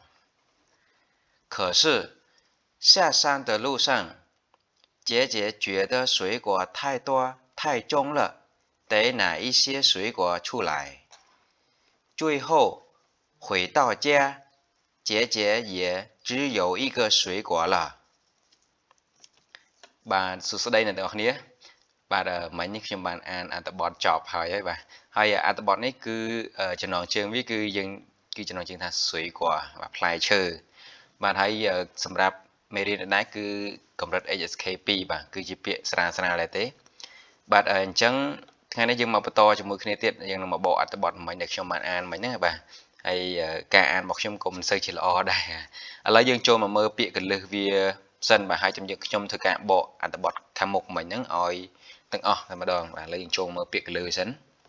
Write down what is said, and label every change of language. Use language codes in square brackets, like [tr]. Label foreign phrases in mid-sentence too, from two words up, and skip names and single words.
[zh] 可是下山的路上，姐姐觉得水果太多太重了，得拿一些水果出来。最后回到家，姐姐也只有一个水果了。 [km] បាទសួស្តីអ្នកទាំងអស់គ្នាបាទមិញនេះខ្ញុំបានអានអត្ថបទចប់ហើយបាទហើយអត្ថបទនេះគឺចំណងជើងវាគឺយើងគឺ ចំណងជើងថាស្រួយគួរបាទផ្លែឈើបាទហើយសម្រាប់មេរៀននេះគឺកម្រិត HSK 2បាទគឺជាពាក្យស្រាលស្រាលដែរទេបាទអញ្ចឹងថ្ងៃនេះយើងមកបន្តជាមួយគ្នាទៀតយើងនឹងមកបកអត្ថបទមិញដែលខ្ញុំបានអានមិញហ្នឹងបាទហើយការអានរបស់ខ្ញុំក៏មិនសូវជាល្អដែរឥឡូវយើងចូលមកមើលពាក្យកលឹះវាសិនបាទហើយខ្ញុំធ្វើការបកអត្ថបទខាងមុខមិញហ្នឹងឲ្យទាំងអស់តែម្ដងបាទឥឡូវយើងចូលមើលពាក្យកលឹះសិន